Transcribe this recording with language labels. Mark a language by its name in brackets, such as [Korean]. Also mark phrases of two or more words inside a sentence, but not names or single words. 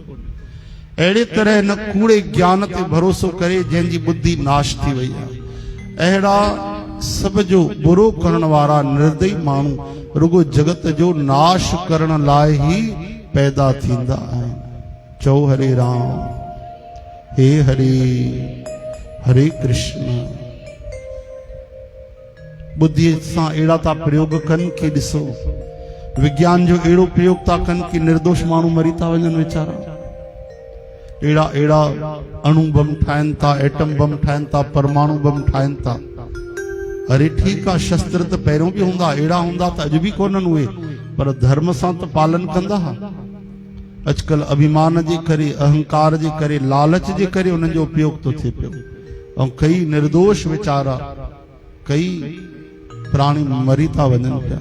[Sindhi] अहिड़े तरह न कूड़े ज्ञान ते भरोसो करे जंहिंजी बुद्धि नाश थी वई आहे, अहिड़ा सब जो बुरो करण वारा निर्दयी माण्हू रुगो जगत जो नाश करण लाइ ही पैदा थींदा आहिनि। चओ हरे राम, हे हरे, हरे कृष्ण। बुद्धि सां अहिड़ा था प्रयोग कनि कि ॾिसो, विज्ञान जो अहिड़ो प्रयोग था कनि कि निर्दोष माण्हू मरी था वञनि वीचारा, अहिड़ा अहिड़ा अणु बम ठाहिनि था, एटम बम ठाहिनि था, परमाणु बम ठाहिनि था। अरे ठीक आहे, शस्त्र त पहिरियों बि हूंदा, अहिड़ा हूंदा त अॼु बि कोन्हनि उहे, पर धर्म सां त पालन कंदा। अॼुकल्ह अभिमान जे करे, अहंकार जे करे, लालच जे करे उन्हनि जो उपयोग थो थिए पियो, ऐं कई निर्दोष वीचारा, कई प्राणी मरी था वञनि पिया।